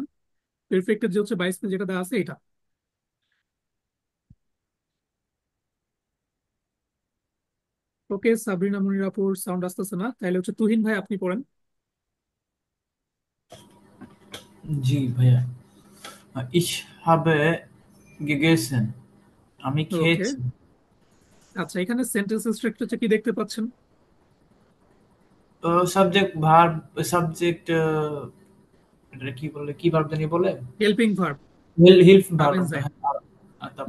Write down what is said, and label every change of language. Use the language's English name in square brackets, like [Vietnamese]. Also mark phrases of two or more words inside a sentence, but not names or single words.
[Bangla] প্রেফেক্টের যে হচ্ছে বাই স্পেল যেটা দেওয়া আছে এটা। ওকে, সাবরিনা মুনির আপুর সাউন্ড আসতেছে না, তাহলে হচ্ছে তুহিন ভাই আপনি পড়েন। জি ভাইয়া। [German] Ich habe gegessen. [Bangla] আমি ওকে। খেয়েছি। আচ্ছা, এখানে [English] sentence structure [Bangla] কি দেখতে পাচ্ছেন? [English] subject verb, [Bangla] সাবজেক্ট এটা কি বলে, কি ভার্ব জানি বলে? [English] helping verb. [German] Hilf Verb, haben sein. [Bangla] হ্যাঁ। আর তারপর